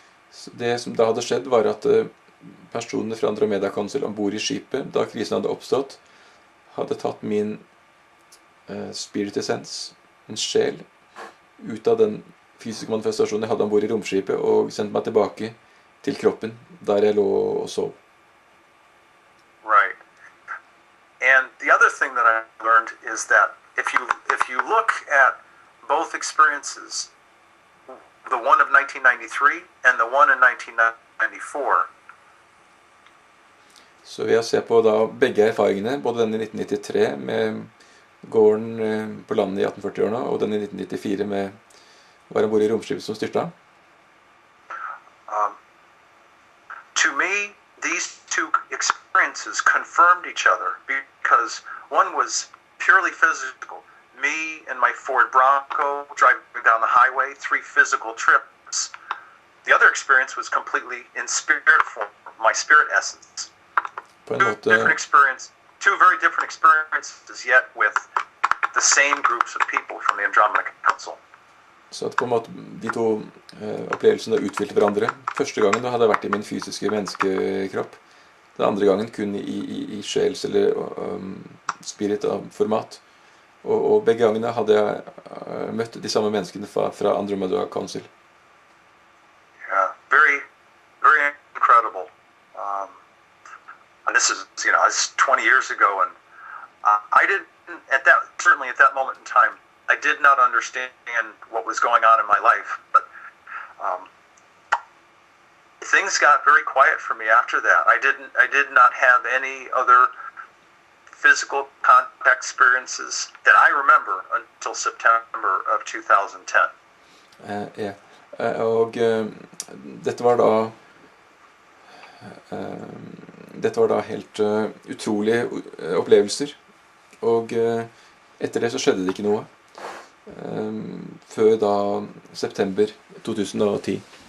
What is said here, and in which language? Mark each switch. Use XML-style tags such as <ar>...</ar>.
<no>Så det som da hadde skjedd var at personene fra Andromeda Council ombord i skipet da krisen hadde oppstått, hadde tatt min spirit essence, min sjel, ut av den fysiske manifestasjonen jeg hadde ombord i romskipet, og sendt meg tilbake til kroppen, der jeg lå og sov.</no> <en>Right. And the other thing that I learned is that if you look at both experiences, the one of 1993 and the one in 1994.</en> <no>Så ved å se på da begge erfaringene, både den i 1993 med gården på landet i 1840-årene, og den i 1994 med å være ombord i romskipet som styrta.</no> <en>To me, these two experiences confirmed each other because one was purely physical. Me and my Ford Bronco driving down the highway, 3 physical trips. The other experience was completely in spirit form, my spirit essence. Two very different experiences, yet with the same groups of people from the Andromeda Council.</en> <no>Så at på en måte de to opplevelsene utfylte hverandre. Første gangen da hadde jeg vært i min fysiske menneskekropp. Den andre gangen kun i sjels- eller spirit-format. Og begge gangene hadde jeg møtt de samme menneskene fra Andromeda Council.</no> <en>Yeah, very, very incredible. And this is, it's 20 years ago, and I didn't, certainly at that moment in time, I did not understand what was going on in my life, but things got very quiet for me after that. I did not have any other physical contact experiences that I remember until September of 2010.</en> <no>Ja, og dette var da helt utrolige opplevelser, og etter det så skjedde det ikke noe før da september 2010.</no>